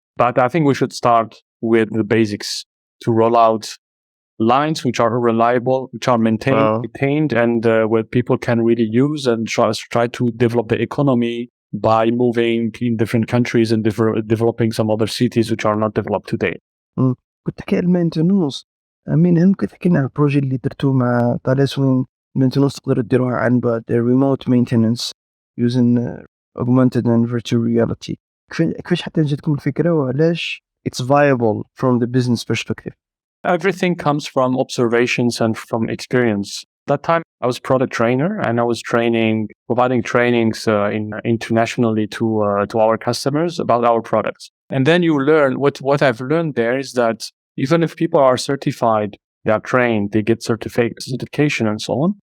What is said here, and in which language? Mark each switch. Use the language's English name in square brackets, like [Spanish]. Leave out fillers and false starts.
[English] But I think we should start with the basics to roll out lines which are reliable, which are maintained and where people can really use and try to develop the economy by moving in different countries and developing some other cities which are not developed today. [Arabic] كنت تحكي على المينتنونس. أمين، هل ممكن تحكي لنا على البروجي اللي درتوه مع ثاليس وين المينتنونس تقدروا تديروها عن بعد [English] remote maintenance using augmented and virtual reality؟ [Arabic] كيفاش حتى جاتكم الفكرة وعلاش [English] it's viable from the business perspective؟ Everything comes from observations and from experience. That time I was product trainer and I was providing trainings internationally to our customers about our products. And then you learn what I've learned there is that even if people are certified, they are trained, they get certification and so on.